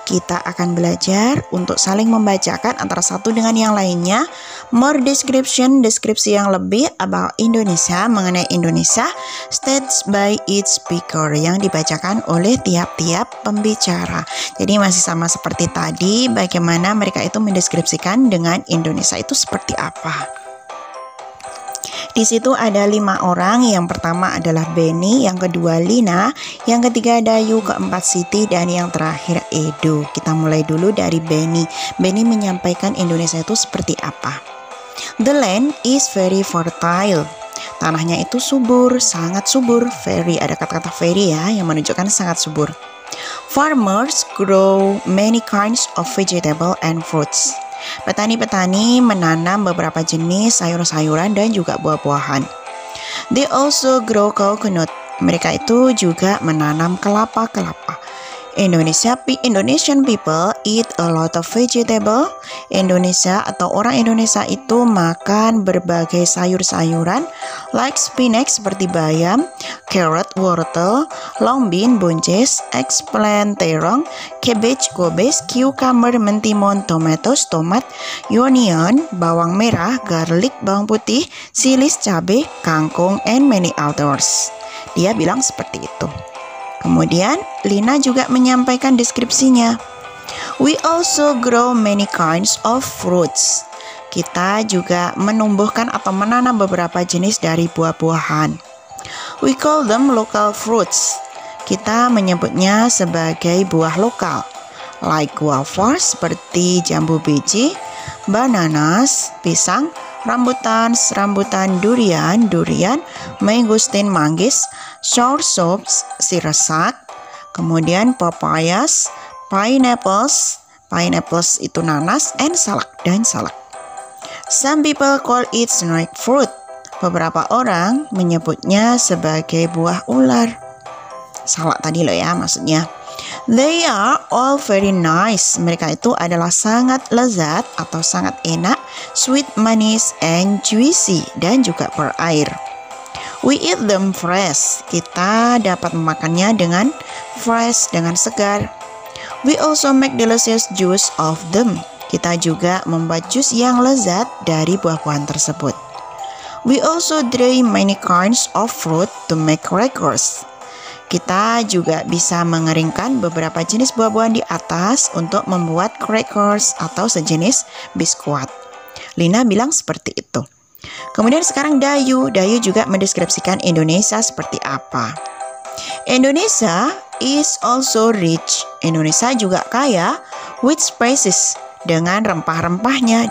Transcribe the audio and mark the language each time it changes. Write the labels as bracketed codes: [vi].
[id] Kita akan belajar untuk saling membacakan antara satu dengan yang lainnya. [en] More description, [id] deskripsi yang lebih [en] about Indonesia, [id] mengenai Indonesia, [en] states by each speaker, [id] yang dibacakan oleh tiap-tiap pembicara. Jadi masih sama seperti tadi, bagaimana mereka itu mendeskripsikan dengan Indonesia itu seperti apa. Di situ ada 5 orang, yang pertama adalah Benny, yang kedua Lina, yang ketiga Dayu, keempat Siti, dan yang terakhir Edo. Kita mulai dulu dari Benny. Benny menyampaikan Indonesia itu seperti apa. [en] The land is very fertile. [id] Tanahnya itu subur, sangat subur. Very, ada kata-kata very ya, yang menunjukkan sangat subur. [en] Farmers grow many kinds of vegetable and fruits. [id] Petani-petani menanam beberapa jenis sayur-sayuran dan juga buah-buahan. [en] They also grow coconut. [id] Mereka itu juga menanam kelapa-kelapa. [en] Indonesian people eat a lot of vegetable. [id] Indonesia atau orang Indonesia itu makan berbagai sayur-sayuran [en] like spinach [id] seperti bayam, carrot, wortel, long bean, buncis, eggplant, terong, cabbage, gobes, cucumber, mentimun, tomatoes, tomat, onion, bawang merah, garlic, bawang putih, silis, cabai, kangkung, [en] and many others. [id] Dia bilang seperti itu. Kemudian Lina juga menyampaikan deskripsinya. [en] We also grow many kinds of fruits. [id] Kita juga menumbuhkan atau menanam beberapa jenis dari buah-buahan. [en] We call them local fruits. [id] Kita menyebutnya sebagai buah lokal. [en] Like guavas [id] seperti jambu biji, bananas, pisang, rambutan, durian, mangosteen, manggis, soursop, sirsak, kemudian papayas, pineapples itu nanas, [en] and salak. Some people call it snake fruit. [id] Beberapa orang menyebutnya sebagai buah ular. Salak tadi loh ya maksudnya. [en] They are all very nice. [id] Mereka itu adalah sangat lezat atau sangat enak, sweet, manis, [en] and juicy, [id] dan juga berair. [en] We eat them fresh. [id] Kita dapat memakannya dengan fresh, dengan segar. We also make delicious juice of them. Kita juga membuat jus yang lezat dari buah-buahan tersebut. We also dry many kinds of fruit to make crackers. Kita juga bisa mengeringkan beberapa jenis buah-buahan di atas untuk membuat crackers atau sejenis biskuit. Lina bilang seperti itu. Kemudian sekarang Dayu juga mendeskripsikan Indonesia seperti apa. [en] Indonesia is also rich. [id] Indonesia juga kaya [en] with spices, [id] dengan rempah-rempahnya.